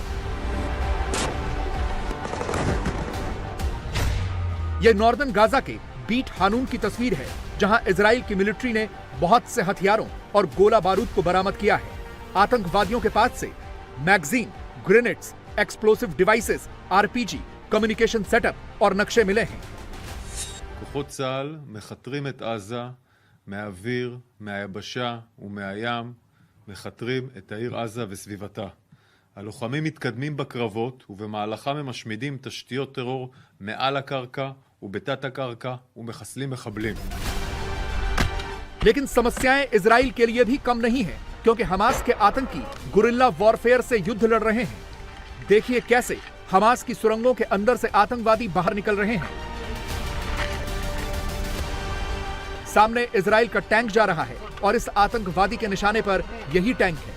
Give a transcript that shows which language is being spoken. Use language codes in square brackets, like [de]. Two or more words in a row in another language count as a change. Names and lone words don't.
[hi] यह नॉर्दर्न गाजा के बीट हानून की तस्वीर है, जहां इजराइल की मिलिट्री ने बहुत से हथियारों और गोला बारूद को बरामद किया है। आतंकवादियों के पास से [en] magazine, grenades, explosive devices, RPG, communication setup [hi] और नक्शे मिले हैं। [he] כוחות צה"ל מכתרים את עזה מהאוויר, מהיבשה ומהים, מכתרים את העיר עזה וסביבתה. הלוחמים מתקדמים בקרבות ובמהלכם הם משמידים תשתיות טרור מעל הקרקע ובתת הקרקע ומחסלים מחבלים. [hi] लेकिन समस्याएं इजराइल के लिए भी कम नहीं है, क्योंकि हमास के आतंकी [en] guerrilla warfare [hi] से युद्ध लड़ रहे हैं। देखिए कैसे हमास की सुरंगों के अंदर से आतंकवादी बाहर निकल रहे हैं। सामने इजराइल का टैंक जा रहा है और इस आतंकवादी के निशाने पर यही टैंक है।